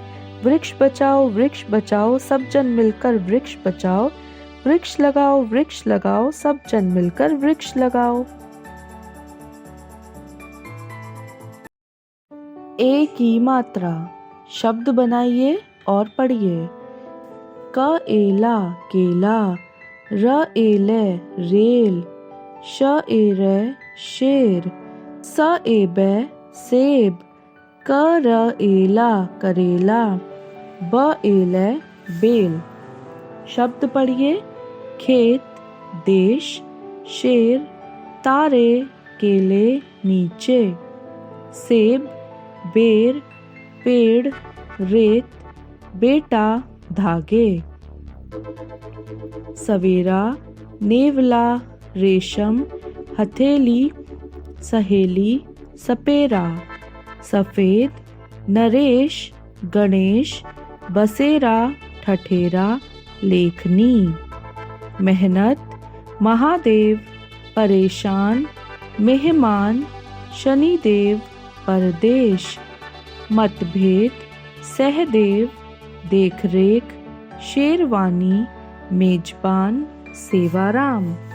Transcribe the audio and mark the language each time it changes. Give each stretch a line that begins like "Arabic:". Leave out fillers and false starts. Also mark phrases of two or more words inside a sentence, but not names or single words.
Hindi: वृक्ष बचाओ सब जन मिलकर वृक्ष बचाओ, वृक्ष लगाओ सब जन मिलकर वृक्ष लगाओ। ए की मात्रा। शब्द बनाइए और पढ़िए। क एला केला, र एले रेल, श एरे शेर, स एबे सेब, क र एला करेला, ब एले बेल। शब्द पढ़िए। खेत देश, शेर तारे केले नीचे, सेब बेर पेड़ रेत, बेटा धागे, सवेरा नेवला रेशम, हथेली सहेली सपेरा, सफेद नरेश गणेश, बसेरा ठठेरा लेखनी, मेहनत महादेव, परेशान मेहमान, शनिदेव परदेश, मतभेद सहदेव, देखरेख शेरवानी, मेजबान सेवाराम।